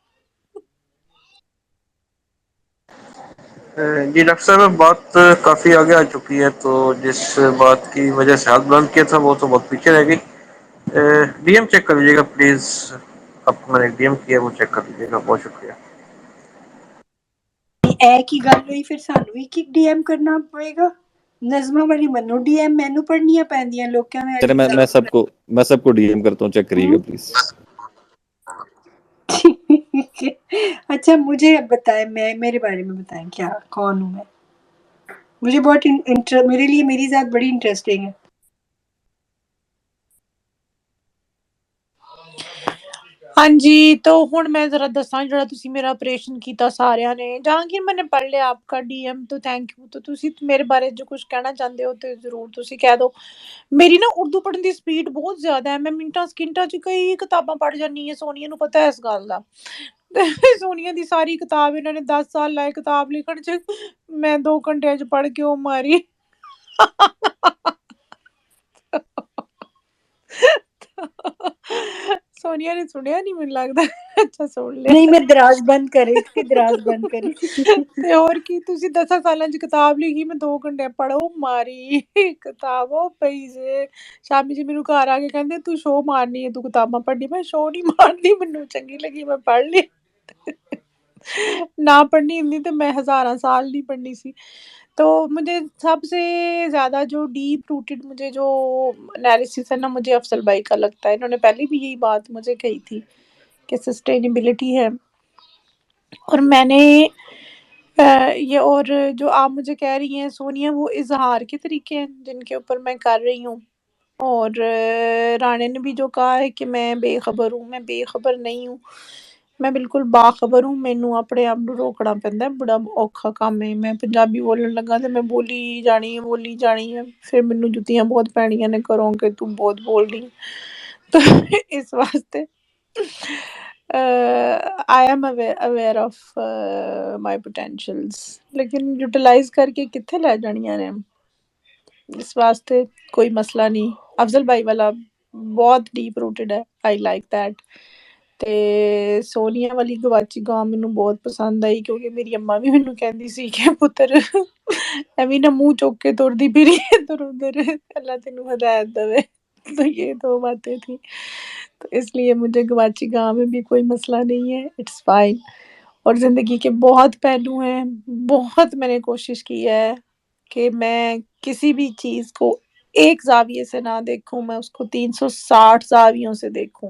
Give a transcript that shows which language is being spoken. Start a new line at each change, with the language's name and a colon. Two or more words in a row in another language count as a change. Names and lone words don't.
Urdu: جی ڈاکٹر صاحب، بات کافی آگے آ چکی ہے، تو جس بات کی وجہ سے ہاتھ بلند کیا تھا وہ تو بہت پیچھے رہ گئی. ڈی ایم چیک کر لیجیے گا پلیز. آپ کو میں نے ڈی ایم کیا، وہ چیک کر لیجیے گا. بہت شکریہ.
Punjabi: اے کی گل ہوئی، پھر سانو ہی کی ڈی ایم کرنا پڑے گا. نظمہ والی منو ڈی ایم مینو پڑھنیاں پیندیاں لوکاں میں
Urdu: چلے میں سب کو ڈی ایم کرتا ہوں، چیک کریے گا پلیز. اچھا مجھے اب بتائیں، میرے بارے میں بتائیں کیا کون ہوں میں. مجھے بہت میرے لیے میری ذات بڑی انٹرسٹنگ ہے.
Punjabi: ہاں جی، تو ہن میں ذرا دساں جڑا تسی میرا آپریشن کیتا ساریاں نے.
Urdu: جہانگیر میں نے پڑھ لیا آپ کا ڈی ایم، تو
English: thank you.
Urdu: تو تسی میرے بارے جو کچھ کہنا چاہتے ہو تو ضرور تسی کہہ دو.
Punjabi: میری نا اردو پڑھن دی سپیڈ بہت زیادہ ہے، میں منٹاں سکنٹاں چ کئی کتاباں پڑھ جانی ہیں. سونیا نو پتہ ہے اس گل دا. سونیا دی ساری کتاب انہوں نے 10 سال لائے کتاب لکھن چ، میں 2 گھنٹے چ پڑھ کے او ماری.
Urdu: سونیا نے سنیا نہیں مجھے لگتا. اچھا سن لیا. نہیں میں دراز بند کر رہی تھی، دراز بند کر رہی تھی.
Punjabi: تے اور کی تسی 10 سالاں چ کتاب لکھی، میں 2 گھنٹے پڑھو ماری کتاب او پئی سے. شامی جی میرے گھر آ کے کہندے تو شو مارنی ہے، تو کتاباں پڑھنی. میں شو نہیں مارنی، مینوں چنگی لگی میں پڑھ لی. نہ پڑھنی ہوندی تے میں ہزاراں سال نہیں پڑھنی سی.
Urdu: تو مجھے سب سے زیادہ جو
English: deep rooted
Urdu: مجھے جو انالیسس ہے نا، مجھے افضل بھائی کا لگتا ہے. انہوں نے پہلے بھی یہی بات مجھے کہی تھی کہ سسٹینیبلٹی ہے. اور میں نے یہ اور جو آپ مجھے کہہ رہی ہیں سونیا، وہ اظہار کے طریقے ہیں جن کے اوپر میں کر رہی ہوں. اور رانے نے بھی جو کہا ہے کہ میں بے خبر ہوں، میں بے خبر نہیں ہوں، میں بالکل باخبر ہوں.
Punjabi: مینوں اپنے آپ نوں روکنا پیندا ہے، بڑا اوکھا کام ہے. میں پنجابی بولن لگا تے میں بولی جانی ہے، پھر مینوں جتیاں بہت پینیاں نے کروں کہ تو بہت بول رہی.
Urdu: تو اس واسطے
English: I am aware of my potentials,
Urdu: لیکن یوٹیلائز کر کے کتنے لے جانیاں نے. اس واسطے کوئی مسئلہ نہیں. افضل بھائی والا بہت
English: deep rooted
Urdu: ہے،
English: I like that.
Punjabi: تے سونیا والی گواچی گاں مینوں بہت پسند آئی، کیونکہ میری اماں بھی مینوں کہندی سی کہ پتر ایویں نہ منہ چوک کے توڑدی پھری ادھر ادھر، اللہ تینوں ہدایت دے.
Urdu: تو یہ 2 باتیں تھیں. تو اس لیے مجھے گواچی گاں میں بھی کوئی مسئلہ نہیں ہے،
English: it's fine.
Urdu: اور زندگی کے بہت پہلو ہیں، بہت میں نے کوشش کی ہے کہ میں کسی بھی چیز کو ایک زاویے سے نہ دیکھوں، میں اس کو 360 زاویوں سے دیکھوں.